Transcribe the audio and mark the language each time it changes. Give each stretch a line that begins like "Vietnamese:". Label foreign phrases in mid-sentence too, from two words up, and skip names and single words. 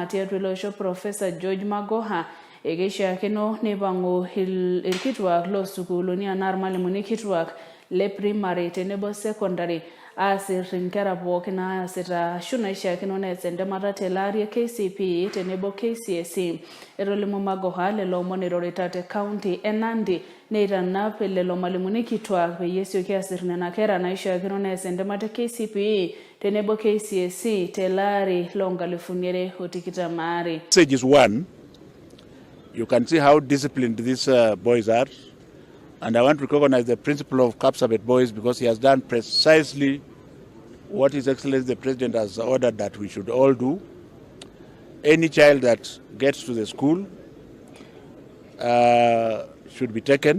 Masai: tiatua ilo osho Professor George Magoha ekeishiakino neipang'u irkituak loosukuuluni anaa irmalimuni kituak le primary tenebo secondary aasir inkera pookin naasita ashu naishiakino nees entemata tele ari KCPE tenebo KCSE. Etolimu Magoha lelo omon irorita te county e Nandi neitanap lelo malimuni kituak peyie esioki aasir nena kera naishiakino nees entemata KCPE tenebo KCSE tele ari loonkalifuni 2022.
English: Message is one. You can see how disciplined these boys are. And I want to recognize the principal of Kapsabet Boys because he has done precisely what His Excellency the President has ordered that we should all do. Any child that gets to the school should be taken.